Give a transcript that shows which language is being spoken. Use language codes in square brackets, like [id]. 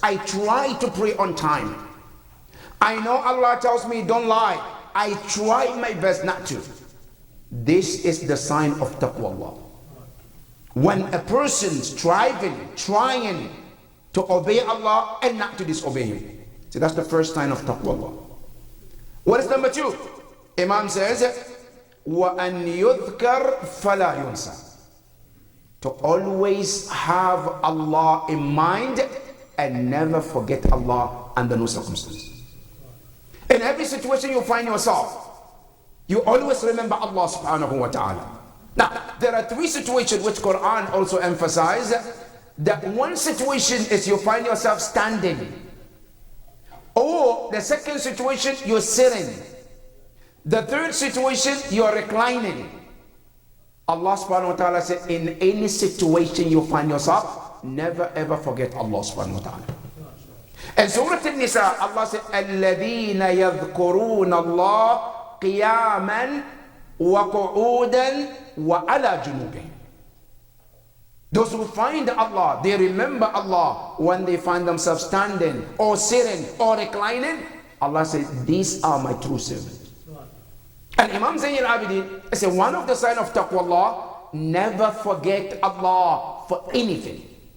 [en] I try to pray on time. I know Allah tells me don't lie. I try my best not to. This is the sign of taqwallah. When a person striving, trying to obey Allah and not to disobey Him. So that's the first sign of taqwallah. What is number two? Imam says, [ar] وَأَنْ يُذْكَرْ فَلَا يُنْسَى. [en] To always have Allah in mind and never forget Allah under no circumstances. In every situation you find yourself, you always remember Allah subhanahu wa ta'ala. Now, there are three situations which Quran also emphasizes. That one situation is you find yourself standing. Or the second situation, you're sitting. The third situation, you're reclining. Allah subhanahu wa ta'ala said, in any situation you find yourself, never ever forget Allah subhanahu wa ta'ala. And Surah An-Nisa, Allah said, [ar] الَّذِينَ يَذْكُرُونَ اللَّهَ قِيَامًا وَقُعُودًا وَعَلَى جُنُوبِهِمْ. [en] Those who find Allah, they remember Allah when they find themselves standing or sitting or reclining. Allah says, these are my true servants. And Imam Zayn al-Abidin said, one of the signs of taqwallah, never forget Allah for anything.